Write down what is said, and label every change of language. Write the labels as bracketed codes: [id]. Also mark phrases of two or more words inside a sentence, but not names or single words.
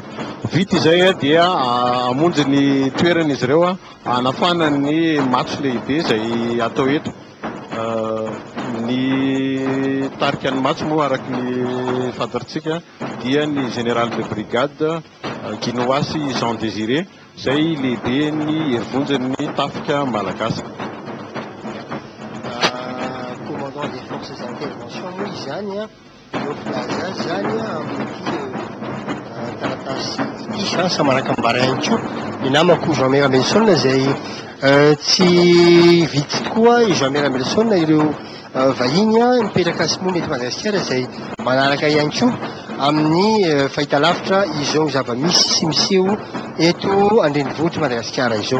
[mg] Vita izay dia amonjy ny toerana izy ireo anafana ny matso lehibe izay atao eto. Ny tarika ny matso moa araky ny fantatritsika dia ny [fr] général de brigade [mg] Kinoasy Jean Désiré izay lehibe ny herivonjany tafika malagasy. [fr] Commandant des forces d'intervention [mg] moa izy zany a eo filaza azy zany a amin'ity taratasy ity chansa manaraka ambara ihany koa ny namako Jean Melson izay tsy vitsy tokoa i Jean Melson ireo vahiny mipetraka Simony eto Madagasikara izay manaraka ihany koa amin'ny fahitalavitra izao zava-misy sy miseho eto andrenivohitra Madagasikara izao.